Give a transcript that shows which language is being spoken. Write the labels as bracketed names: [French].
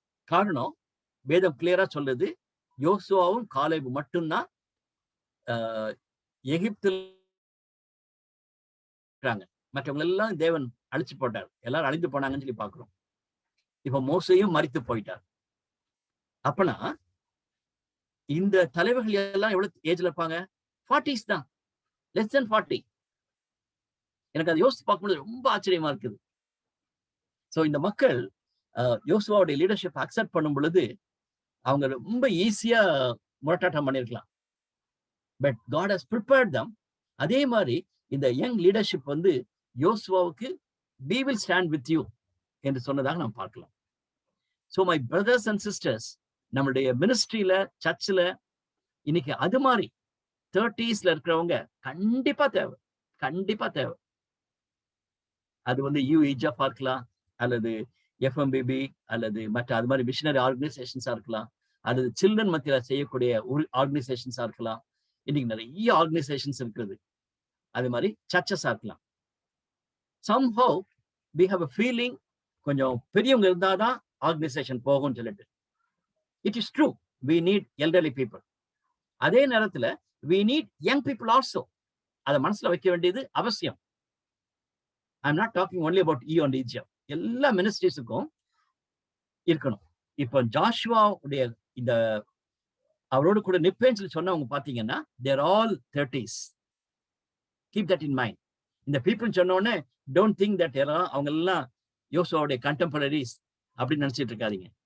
[Tamil] காரணம் வேதம் கிளியரா சொல்லுது, யோசுவாவும் காலேபு மட்டும்தான் எகிப்தில் இருக்காங்க. மற்றவங்க எல்லாம் தேவன் அழிச்சு போட்டார், எல்லாரும் அழிந்து போனாங்கன்னு சொல்லி பாக்குறோம். இப்ப மோசேயும் மரித்து போயிட்டார். அப்பனா இந்த தலைவர்கள் எல்லாம் எவ்வளவு ஏஜ்ல இருப்பாங்க? [English] 40s தான், less than 40. [Tamil] எனக்கு அதை யோசிச்சு பார்க்கும்போது ரொம்ப ஆச்சரியமா இருக்குது. சோ இந்த மக்கள் யோசுவாவுடைய லீடர்ஷிப் அக்செப்ட் பண்ணும் பொழுது அவங்க ரொம்ப ஈஸியா முரட்டாட்டம் பண்ணிருக்கலாம். [English] But God has prepared them. [Tamil] அதே மாதிரி இந்த யங் லீடர்ஷிப் வந்து யோசுவாவுக்கு [English] we will stand with you [Tamil] என்று சொன்னதாக நாம் பார்க்கலாம். [English] So my brothers and sisters, [Tamil] நம்மளுடைய மினிஸ்ட்ரியில சர்ச்சில் இன்னைக்கு அது மாதிரி 30sல இருக்கிறவங்க கண்டிப்பா தேவை, கண்டிப்பா தேவை. அது வந்து யூஇஜா இருக்கலாம், அல்லது எஃப்எம்பிபி, அல்லது மற்ற அது மாதிரி மிஷனரி ஆர்கனைசேஷன்ஸா இருக்கலாம், அல்லது சில்ட்ரன் மத்தியில செய்யக்கூடிய ஆர்கனைசேஷன்ஸா இருக்கலாம். இன்னைக்கு நிறைய ஆர்கனைசேஷன்ஸ் இருக்குது. அது மாதிரி சர்ச்சஸா இருக்கலாம். [English] somehow we have a feeling [Tamil] கொஞ்சம் பெரியவங்க இருந்தாதான் ஆர்கனைசேஷன் போகும்னு சொல்லிட்டு. [English] It is true, we need elderly people. [Tamil] அதே நேரத்துல [English] we need young people also. [Tamil] அதை மனசுல வைக்க வேண்டியது அவசியம். [English] I'm not talking only about you and Egypt. [Tamil] எல்லா மினிஸ்ட்ரிஸுக்கும் இருக்கணும். இப்போ ஜாஷுவாவுடைய இந்த அவரோடு கூட நிப்பேன்னு சொல்லி சொன்னவங்க பாத்தீங்கன்னா [English] they're all 30s. Keep that in mind. [Tamil] இந்த பீப்புள் சொன்ன உடனே [English] don't think that [Tamil] அவங்க எல்லாம் யோசுவாவுடைய கண்டெம்பரரிஸ் அப்படின்னு நினைச்சிட்டு இருக்காதீங்க.